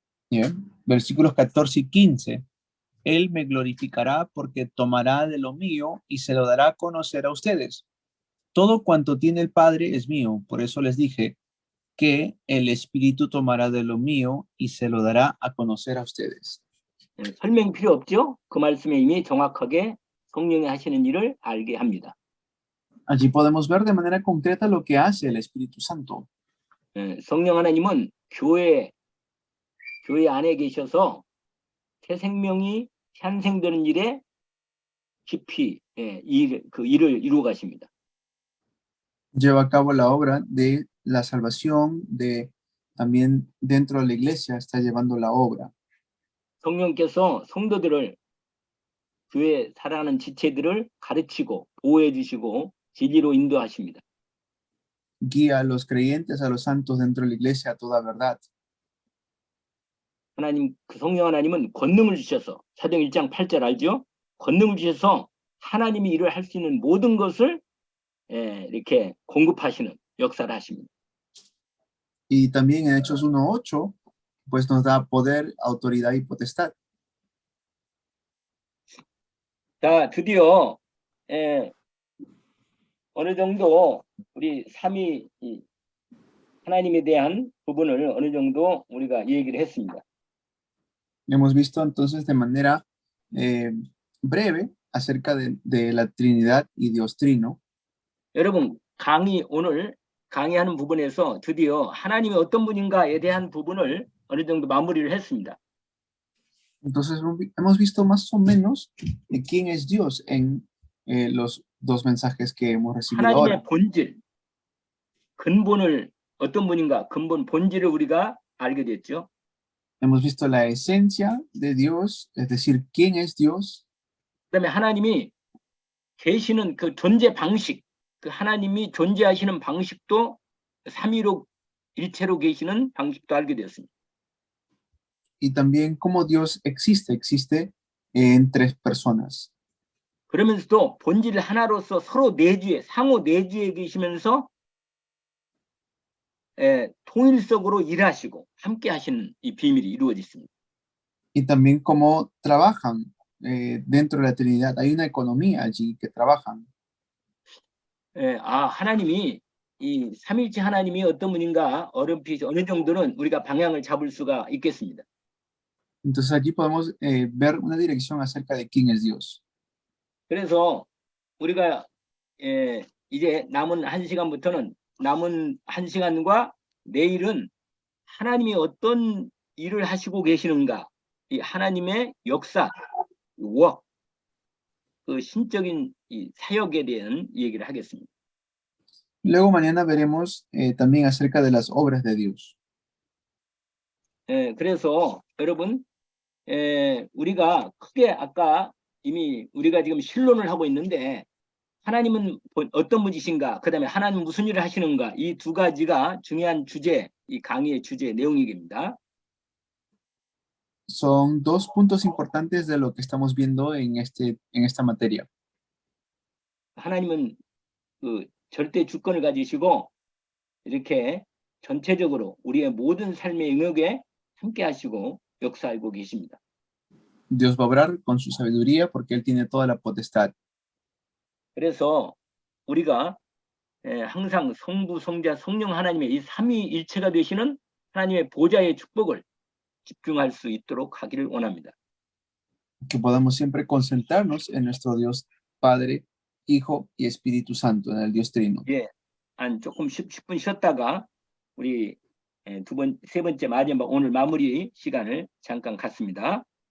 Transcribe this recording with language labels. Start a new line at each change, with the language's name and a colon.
Spanish: Bien. Versículos 14 y 15. Él me glorificará porque tomará de lo mío y se lo dará a conocer a ustedes. Todo cuanto tiene el Padre es mío, por eso les dije que el Espíritu tomará de lo mío y se lo dará a conocer a ustedes.
Korean: 설명 필요 없죠? 그 말씀에 이미 정확하게 성령이 하시는 일을 알게 합니다.
Spanish: Allí podemos ver de manera concreta lo que hace el Espíritu Santo.
Korean: 성령 하나님은 교회 안에 계셔서 새 생명이 탄생되는 일에 깊이 그 일을 이루어 가십니다.
Spanish: Lleva a cabo la obra de la salvación, también dentro de la iglesia está llevando la obra.
Korean: 성령께서 성도들을 교회 살아가는 지체들을 가르치고 보호해 주시고 진리로 인도하십니다.
Spanish: Guía a los creyentes, a los santos dentro de la iglesia a toda verdad.
Korean: 하나님, 그 성령 하나님은 권능을 주셔서 사도행 1장 8절 알죠? 권능을 주셔서 하나님이 일을 할 수 있는 모든 것을 이렇게 공급하시는 역사를 하십니다.
Spanish: Y también en Hechos 1:8, pues nos da poder, autoridad y potestad.
Korean: 자, 드디어 어느 정도 우리 삼위 하나님에 대한 부분을 어느 정도 우리가 얘기를 했습니다.
Spanish: Hemos visto entonces de manera breve acerca de la Trinidad y Dios Trino.
Korean: 여러분, 오늘 강의하는 부분에서 드디어 하나님이 어떤 분인가에 대한 부분을 어느 정도 마무리를 했습니다.
Spanish: Entonces hemos visto más o menos de quién es Dios en los dos mensajes que hemos recibido
Korean: 하나님의
Spanish: ahora.
Korean: 본질, 근본을 어떤 분인가, 본질을 우리가 알게 됐죠.
Spanish: Hemos visto la esencia de Dios, es decir, quién es Dios.
Korean: 그다음에 하나님이 계시는 그 존재 방식, 그 하나님이 존재하시는 방식도 삼위로 일체로 계시는 방식도 알게 되었습니다.
Spanish: Y también cómo Dios existe en tres personas.
Korean: 그러면서도 본질 하나로서 서로 내주에, 상호 내주에 계시면서 통일적으로 일하시고 함께 하시는 이 비밀이 이루어졌습니다.
Spanish: Y también cómo trabajan dentro de la Trinidad. Hay una economía allí que trabajan.
Korean: 하나님이 이 삼위일체 하나님이 어떤 분인가 어렴풋이 어느 정도는 우리가 방향을 잡을 수가 있겠습니다.
Spanish: Entonces allí podemos ver una dirección acerca de quién es Dios.
Korean: 그래서 우리가 이제 남은 한 시간과 내일은 하나님이 어떤 일을 하시고 계시는가, 이 하나님의 역사, 그 신적인 이 사역에 대한 얘기를 하겠습니다.
Spanish: Luego mañana veremos también acerca de las obras de Dios.
Korean: 그래서 여러분, 우리가 크게 아까 이미 우리가 지금 신론을 하고 있는데 하나님은 어떤 분이신가, 그 다음에 하나님은 무슨 일을 하시는가, 이 두 가지가 중요한 주제, 이 강의의 주제 내용입니다.
Spanish: Son dos puntos importantes de lo que estamos viendo en esta materia.
Korean: 하나님은 그 절대 주권을 가지시고 이렇게 전체적으로 우리의 모든 삶의 영역에 함께 하시고 역사하고 계십니다.
Spanish: Dios va a obrar con su sabiduría porque Él tiene toda la potestad.
Korean: 그래서 우리가 항상 성부, 성자, 성령 하나님의 이 삼위일체가 되시는 하나님의 보좌의 축복을 집중할 수 있도록 하기를 원합니다.
Spanish: Que podamos siempre concentrarnos en nuestro Dios Padre, Hijo y Espíritu Santo, en el Dios Trino.
Korean: 한 조금 10분 쉬었다가 우리 세 번째 마지막 오늘 마무리 시간을 잠깐 갖습니다.